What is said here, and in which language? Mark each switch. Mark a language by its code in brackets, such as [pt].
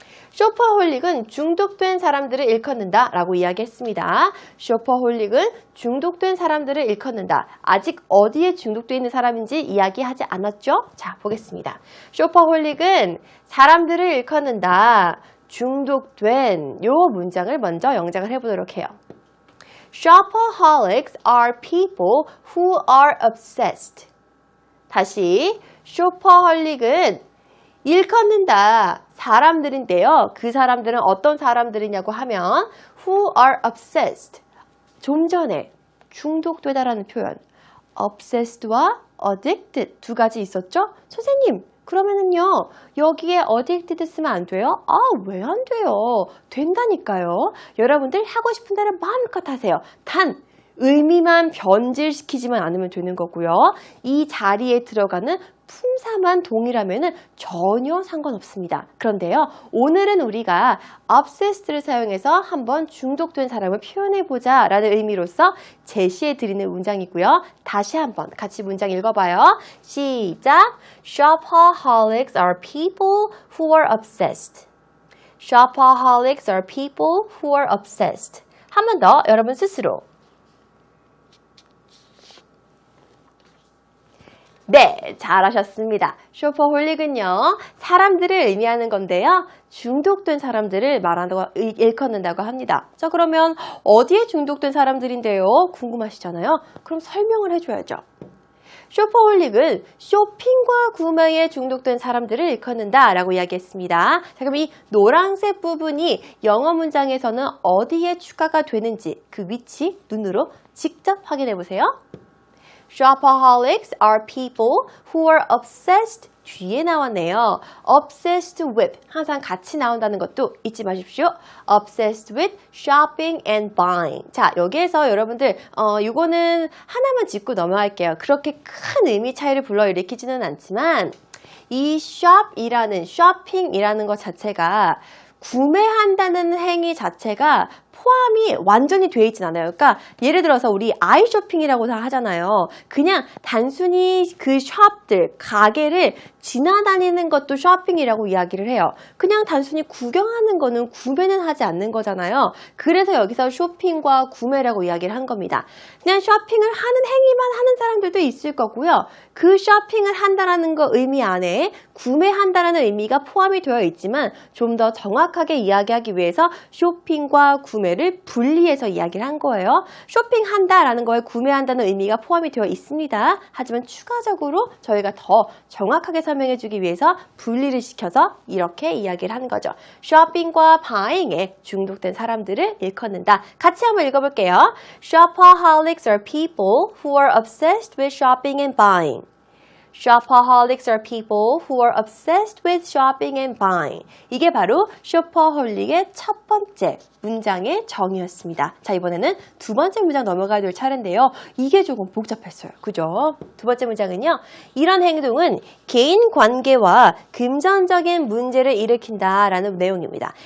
[ko] 쇼퍼홀릭은 중독된 사람들을 일컫는다 라고 이야기했습니다. 쇼퍼홀릭은 중독된 사람들을 일컫는다. 아직 어디에 중독되어 있는 사람인지 이야기하지 않았죠? 자, 보겠습니다. 쇼퍼홀릭은 사람들을 일컫는다. 중독된 요 문장을 먼저 영작을 해보도록 해요. [en] Shopaholics are people who are obsessed. [ko] 다시, 쇼퍼홀릭은 일컫는다. 사람들인데요. 그 사람들은 어떤 사람들이냐고 하면 [en] who are obsessed. [ko] 좀 전에 중독되다라는 표현 obsessed와 addicted 두 가지 있었죠? 선생님, 그러면은요. 여기에 addicted 쓰면 안 돼요? 왜 안 돼요? 된다니까요. 여러분들 하고 싶은 대로 마음껏 하세요. 단 의미만 변질시키지만 않으면 되는 거고요. 이 자리에 들어가는 품사만 동일하면 전혀 상관없습니다. 그런데요, 오늘은 우리가 obsessed를 사용해서 한번 중독된 사람을 표현해보자 라는 의미로서 제시해드리는 문장이고요. 다시 한번 같이 문장 읽어봐요. 시작! [en] Shopaholics are people who are obsessed. Shopaholics are people who are obsessed. [ko] 한 번 더 여러분 스스로. 네, 잘하셨습니다. 쇼퍼홀릭은요, 사람들을 의미하는 건데요. 중독된 사람들을 말한다고 일컫는다고 합니다. 자, 그러면 어디에 중독된 사람들인데요? 궁금하시잖아요. 그럼 설명을 해줘야죠. 쇼퍼홀릭은 쇼핑과 구매에 중독된 사람들을 일컫는다 라고 이야기했습니다. 자, 그럼 이 노란색 부분이 영어 문장에서는 어디에 추가가 되는지 그 위치 눈으로 직접 확인해 보세요. [en] Shopaholics are people who are obsessed [ko] 뒤에 나왔네요. [en] Obsessed with [ko] 항상 같이 나온다는 것도 잊지 마십시오. [en] Obsessed with shopping and buying. [ko] 자, 여기에서 여러분들 이거는 하나만 짚고 넘어갈게요. 그렇게 큰 의미 차이를 불러일으키지는 않지만 이 shop이라는 shopping이라는 것 자체가 구매한다는 행위 자체가 포함이 완전히 돼 있진 않아요. 그러니까 예를 들어서 우리 아이쇼핑이라고 다 하잖아요. 그냥 단순히 그 숍들, 가게를 지나다니는 것도 쇼핑이라고 이야기를 해요. 그냥 단순히 구경하는 거는 구매는 하지 않는 거잖아요. 그래서 여기서 쇼핑과 구매라고 이야기를 한 겁니다. 그냥 쇼핑을 하는 행위만 하는 사람들도 있을 거고요. 그 쇼핑을 한다라는 거 의미 안에 구매한다라는 의미가 포함이 되어 있지만 좀 더 정확하게 이야기하기 위해서 쇼핑과 구매를 분리해서 이야기를 한 거예요. 쇼핑한다라는 거에 구매한다는 의미가 포함이 되어 있습니다. 하지만 추가적으로 저희가 더 정확하게 설명해주기 위해서 분리를 시켜서 이렇게 이야기를 한 거죠. 쇼핑과 바잉에 중독된 사람들을 일컫는다. 같이 한번 읽어볼게요. [en] Shopaholics are people who are obsessed with shopping and buying. Shopaholics are people who are obsessed with shopping and buying. [ko] 이게 바로 쇼퍼홀릭의 첫 번째 문장의 정의였습니다. 자, 이번에는 두 번째 문장 넘어가야 될 차례인데요. 이게 조금 복잡했어요. 그죠? 두 번째 문장은요. 이런 행동은 개인 관계와 금전적인 문제를 일으킨다라는 내용입니다.